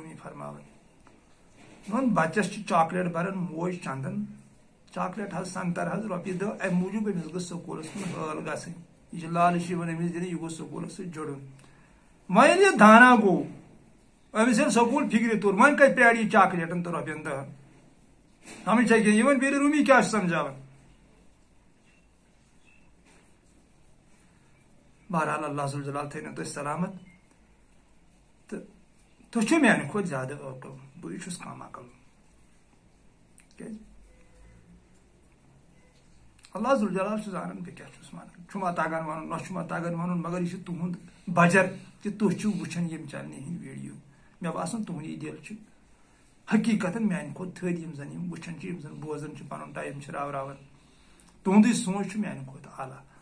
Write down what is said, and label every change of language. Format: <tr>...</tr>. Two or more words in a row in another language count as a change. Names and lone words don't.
<ks>روٗمی فرماوان دپان بچس چھِ چاکلیٹ بران موج چندن چاکلیٹ حظ سنگتر حظ رۄپیہِ دہ امہِ موٗجوٗب أمِس گٔژھ سکوٗلس منٛز ہٲل گژھٕنۍ یہ لالچ امس دن یہ گو سکول جڑن ویل یہ دانا گو امس یل سکول فکر تور وی کت پیڑ یہ چاکلیٹن تو رۄپین 10 ہمیشہ یہ ون بیر رومی کیا سمجھاون بہرحال</ks> <ar>اللہ ذو الجلال</ar> <ks>تھٲینو تُہۍ سلامت تہٕ تُہۍ چھِو میانہِ کھۄتہٕ زیادٕ عقل بہٕ چھُس کم عقل کیازِ</ks> <ar>اللہ ذو الجلال</ar> <ks>چھُ زانان بہٕ کیاہ چھُس ونان چھُما تگان ونُن نہ چھُما تگان ونُن مگر یہ چھُ تُہُنٛد بجر کہ تُہۍ چھِو وٕچھان یِم چنلہِ ہٕنٛدۍ ویڈیو مےٚ باسان تُہُنٛد یہِ دل چھُ حقیقتاً میانہِ کھۄتہٕ تھٔدۍ یِم زن یِم وٕچھان چھِ یِم زن بوزان چھِ پنُن ٹایم چھِ راوراوان تُہُنٛدُے سونٛچ چھُ میانہِ کھۄتہٕ اعلیٰ</ks>